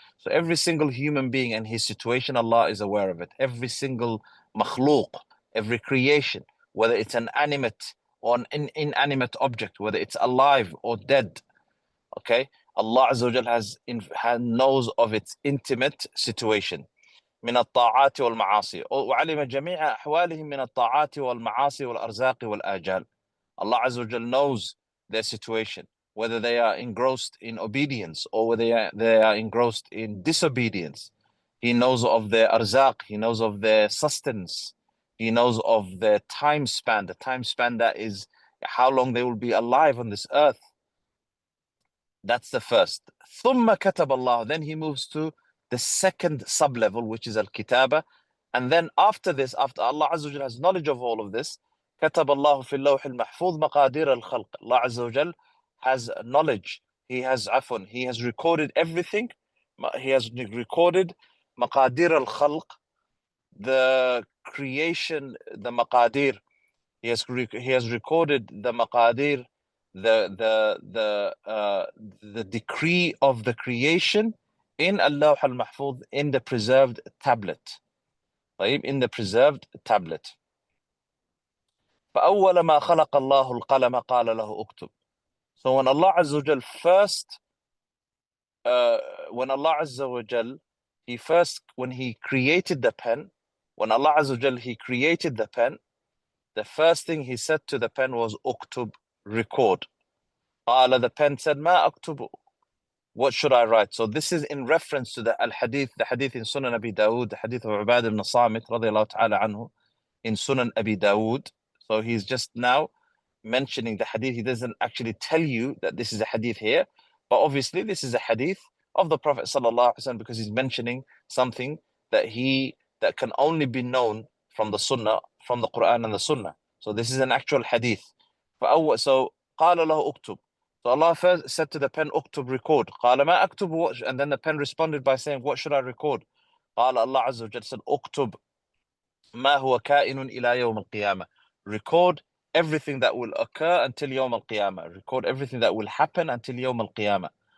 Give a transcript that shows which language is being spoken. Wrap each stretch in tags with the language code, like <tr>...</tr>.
<en>So every single human being and his situation, Allah is aware of it. Every single makhlooq, every creation, whether it's an animate or an inanimate object, whether it's alive or dead, okay? Allah Azza wa Jal knows of its intimate situation.</en> <ar>من الطاعات والمعاصي. وعلم جميع أحوالهم من الطاعات والمعاصي والأرزاق والآجال.</ar> <en>Allah Azza wa Jal knows their situation, whether they are engrossed in obedience or whether they are engrossed in disobedience. He knows of their arzaq, he knows of their sustenance, he knows of their time span, the time span that is how long they will be alive on this earth. That's the first.</en> <ar>ثم كتب الله.</ar> <en>Then he moves to the second sub-level, which is al-kitaba. And then after this, after Allah Azza wa Jal has knowledge of all of this,</en> <ar>كتب الله في اللوح المحفوظ مقادير الخلق.</ar> <en>Allah Azza wa Jal has knowledge. He has عفوا. He has recorded everything. He has recorded</en> <ar>مقادير الخلق,</ar> <en>the creation, the maqadir. He has recorded the maqadir, the decree of the creation in Allah al-Mahfuz, in the preserved tablet. In the preserved tablet.</en> <ar>فأول ما خلق الله القلم قال له اكتب.</ar> <en>So when Allah Azza wa Jal first, when Allah Azza wa Jal, when he created the pen, when Allah Azza wa Jal, he created the pen, the first thing he said to the pen was uktub, record. The pen said,</en> <ar>Ma aktubu,</ar> <en>what should I write? So this is in reference to the hadith in Sunan Abi Dawood, the hadith of Ubad ibn Samit radiyallahu ta'ala anhu in Sunan Abi Dawood. So he's just now mentioning the hadith. He doesn't actually tell you that this is a hadith here, But obviously, this is a hadith of the Prophet sallallahu alaihi wasallam because he's mentioning something that can only be known from the Sunnah, from the Quran and the Sunnah. So this is an actual hadith. So</en> <ar>قال له اكتب.</ar> <en>So Allah first said to the pen, اكتب, record.</en> <ar>قال ما أكتب,</ar> <en>and then the pen responded by saying, what should I record?</en> <ar>قال</ar> <en>Allah Azza wa Jalla said,</en> <ar>اكتب ما هو كائن إلى يوم القيامة.</ar> <en>Record everything that will occur until يوم القيامة. Record everything that will happen until يوم القيامة.</en>